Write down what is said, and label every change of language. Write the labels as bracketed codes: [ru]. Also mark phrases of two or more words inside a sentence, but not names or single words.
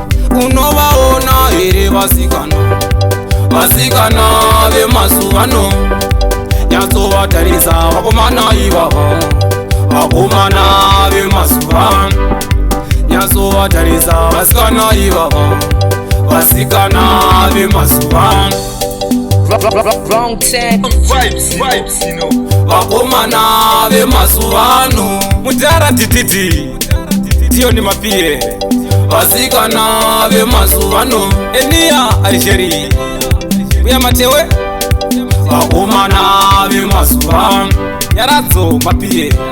[sn] Unovaona here vasikana, vasikana vemazuva ano? Nyatsovatarisa vakomana ivava, vakomana vemazuva ano. Nyatsovatarisa vasikana ivava, vasikana vemazuva ano. [en] Wrong, wrong, wrong, wrong tech. Vibes, vibes, you know. [sn] Vakomana vemazuva ano. Mudhara Dididi, Tioni Mapie. Vasikana vemazuva ano. Enia Algeri. Uya Matewe. Vakomana vemazuva ano. Nyaradzo Mapie.